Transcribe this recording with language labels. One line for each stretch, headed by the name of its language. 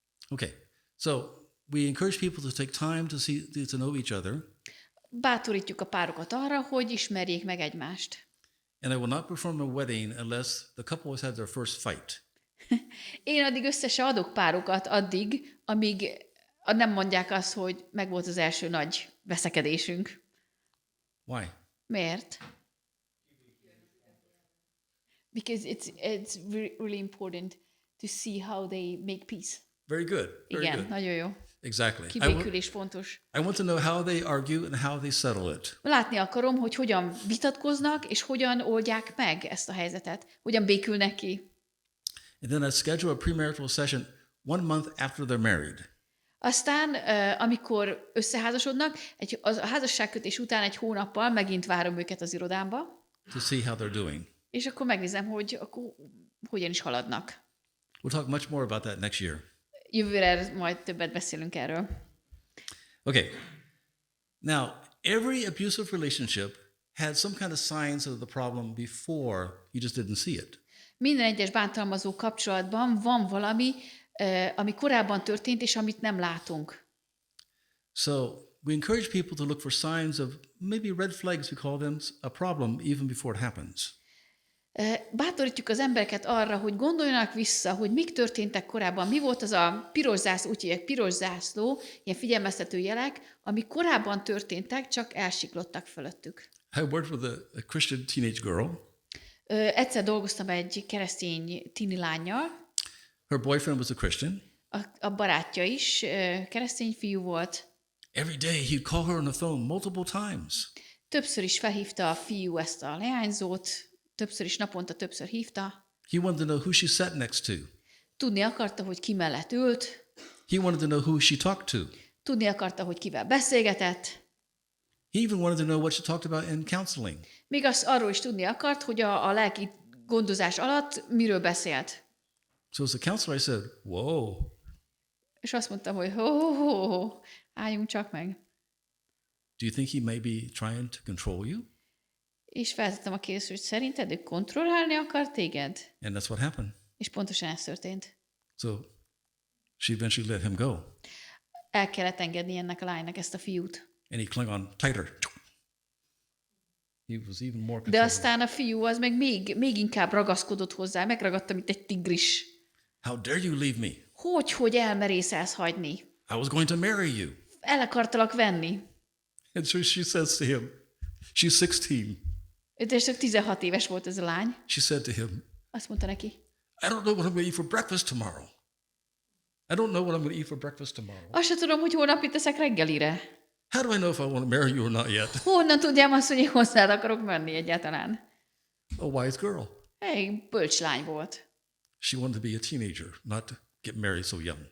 English: Okay, so we encourage people to take time to know each other.
Hungarian: Bátorítjuk a párokat arra, hogy ismerjék meg egymást.
English: And I will not perform a wedding unless the couple has had their first fight.
Hungarian: Én addig össze se adok párokat addig, amíg nem mondják azt, hogy megvolt az első nagy veszekedésünk.
English: Why?
Hungarian: Miért?
English: Because it's really important to see how they make peace. Very good. Very
Hungarian: Igen,
English: good.
Hungarian: nagyon jó.
English: Exactly.
Hungarian: Kibékülés fontos.
English: I want to know how they argue and how they settle it.
Hungarian: Látni akarom, hogy hogyan vitatkoznak, és hogyan oldják meg ezt a helyzetet. Hogyan békülnek ki.
English: And then I schedule a premarital session 1 month after they're married.
Hungarian: Aztán, amikor összeházasodnak, a házasságkötés után 1 hónappal megint várom őket az irodámba,
English: To see how they're doing.
Hungarian: és akkor megnézem, hogy akkor hogyan is haladnak.
English: We'll talk much more about that next year.
Hungarian: Jövőre majd többet beszélünk erről.
English: Okay. Now, every abusive relationship had some kind of signs of the problem before, you just didn't see it.
Hungarian: Minden egyes bántalmazó kapcsolatban van valami, ami korábban történt, és amit nem látunk.
English: So we encourage people to look for signs of maybe red flags, we call them, a problem even before it happens.
Hungarian: Bátorítjuk az embereket arra, hogy gondoljanak vissza, hogy mik történtek korábban, mi volt az a piros zászló, úgy hívják piros zászló, ilyen figyelmeztető jelek, ami korábban történtek, csak elsiklottak fölöttük.
English: I worked with a Christian teenage girl.
Hungarian: Egyszer dolgoztam egy keresztény tini lánnyal,
English: Her boyfriend was a Christian.
Hungarian: a barátja is keresztény fiú volt.
English: Every day he'd call her on the phone multiple times.
Hungarian: Többször is felhívta a fiú ezt a leányzót, többször is naponta többször hívta.
English: He wanted to know who she sat next to.
Hungarian: Tudni akarta, hogy ki mellett ült.
English: He wanted to know who she talked to.
Hungarian: Tudni akarta, hogy kivel beszélgetett.
English: He even wanted to know what she talked about in counseling.
Hungarian: Még azt arról is tudni akart, hogy a lelki gondozás alatt miről beszélt.
English: So as a counselor, I said, whoa,
Hungarian: És azt mondtam, hogy ho, álljunk csak meg.
English: do you think he may be trying to control you?
Hungarian: És feltettem a kérdést, hogy szerinted ő kontrollálni akar téged?
English: And that's what happened.
Hungarian: És pontosan ez történt.
English: So she eventually let him go.
Hungarian: El kellett engedni ennek a lánynak ezt a fiút.
English: And he clung on tighter. He was even more
Hungarian: De
English: controlling.
Hungarian: aztán a fiú az meg még inkább ragaszkodott hozzá, megragadta, mint egy tigris.
English: How dare you leave me?
Hungarian: Hogy elmerészelsz hagyni?
English: I was going to marry you.
Hungarian: El akartalak venni.
English: And so she says to him, she's 16.
Hungarian: És csak 16 éves volt ez a lány.
English: She said to him,
Hungarian: Azt mondta neki,
English: I don't know what I'm going to eat for breakfast tomorrow. I don't know what I'm going to eat for breakfast tomorrow.
Hungarian: azt sem tudom, hogy holnap mit teszek reggelire.
English: How do I know if I want to marry you or not yet?
Hungarian: Honnan tudjam azt, hogy én hozzád akarok menni egyáltalán?
English: A wise girl.
Hungarian: Egy bölcs lány volt.
English: She wanted to be a teenager, not get married so young.